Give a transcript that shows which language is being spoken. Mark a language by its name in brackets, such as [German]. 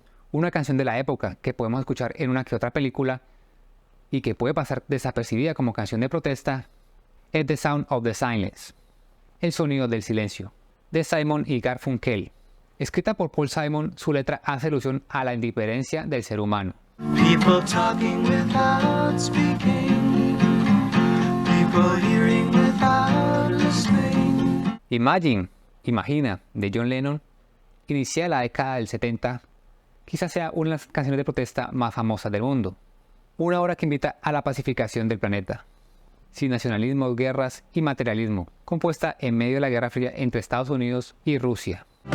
[Spanish] Una canción de la época que podemos escuchar en una que otra película y que puede pasar desapercibida como canción de protesta es The Sound of the Silence, el sonido del silencio, de Simon y Garfunkel. Escrita por Paul Simon, su letra hace alusión a la indiferencia del ser humano. [English] People talking without speaking, people hearing without listening. [Spanish] Imagina, de John Lennon, inicia la década del 70, quizás sea una de las canciones de protesta más famosas del mundo. Una obra que invita a la pacificación del planeta, sin nacionalismos, guerras y materialismo, compuesta en medio de la Guerra Fría entre Estados Unidos y Rusia.